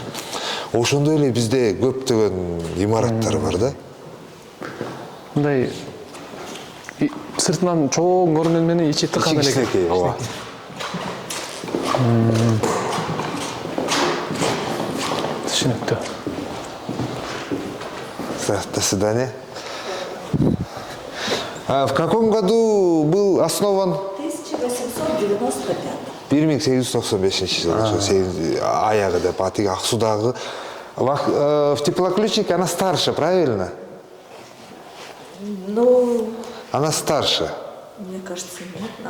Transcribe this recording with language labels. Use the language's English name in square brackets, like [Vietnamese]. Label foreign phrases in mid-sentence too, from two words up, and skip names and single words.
[Kyrgyz] Ошондой эле бизде көптөгөн имараттар бар да. Мындай сыртынан чоң көрүнгөн менен ичи тыкан эле. Кичинекей, ооба. Түшүнүктүү. [Russian] До свидания. А в каком году был основан? 1895. [Kyrgyz] 1895 жылы, аягы деп, атыгы Аксудагы. [Russian] В теплоключике она старше, правильно? Ну, Она старше. мне кажется, нет.